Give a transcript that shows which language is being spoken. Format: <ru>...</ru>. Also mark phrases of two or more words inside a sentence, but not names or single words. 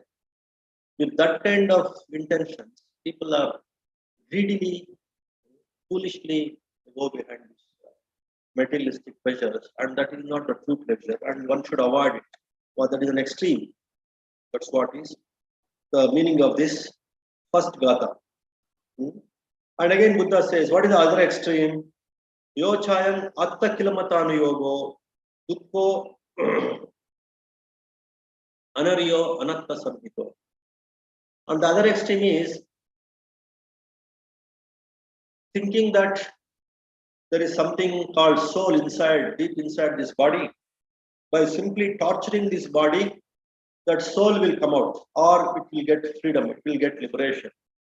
<en>With that kind of intentions, people are greedily, foolishly go behind this materialistic pleasures, and that is not the true pleasure, and one should avoid it. Well, that is an extreme. That's what is the meaning of this first gatha. And again, Buddha says, what is the other extreme?</en> <pi>Yo chayam atta kilamatanu yogo, dukko anaryo anatta samhito.</pi> <en>And the other extreme is thinking that there is something called soul inside, deep inside this body. By simply torturing this body, that soul will come out, or it will get freedom, it will get liberation.</en>